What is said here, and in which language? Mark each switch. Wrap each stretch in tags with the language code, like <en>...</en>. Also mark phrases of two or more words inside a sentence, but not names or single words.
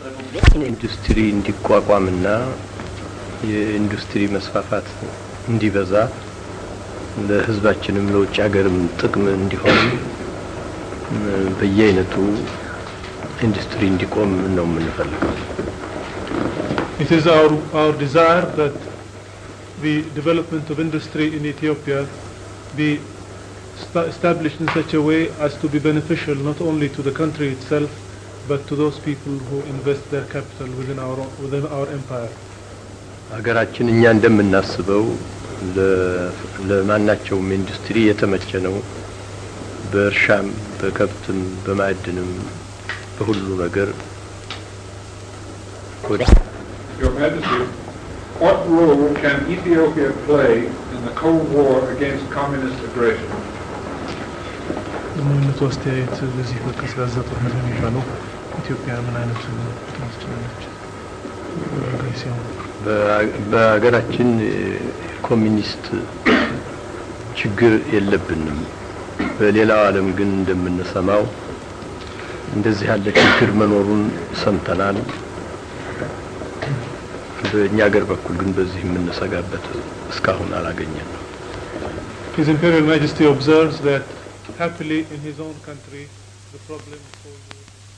<am>ኢንዱስትሪ እንዲቋቋምና የኢንዱስትሪ መስፋፋት እንዲበዛ ለህዝባችንም ለውጭ ሀገርም ጥቅም እንዲሆን በየአይነቱ ኢንዱስትሪ እንዲቆም ነው የምንፈልገው።</am> <en>It is our desire that the development of industry in Ethiopia be established in such a way as to be beneficial not only to the country itself but to those people who invest their capital within our empire.</en> <am>ሀገራችን እኛ እንደምናስበው ለማናቸውም ኢንዱስትሪ የተመቸ ነው። በእርሻም በከብትም በማዕድንም በሁሉ ነገር</am> <en>Your Majesty, what role can Ethiopia play in the Cold War against communist aggression? المهم توستيت بزي</en> <am>በቀዝቃዛ ጦርነት የሚባለው ኢትዮጵያ ምን አይነት ትመስላለች? በሀገራችን ኮሚኒስት ችግር የለብንም። በሌላው ዓለም ግን እንደምንሰማው እንደዚህ ያለ ችግር መኖሩን ሰምተናል። በእኛ ሀገር በኩል ግን በዚህ የምንሰጋበት እስካሁን አላገኘንም።</am> <en>His Imperial Majesty observes that happily in his own country the problem is solved.</en>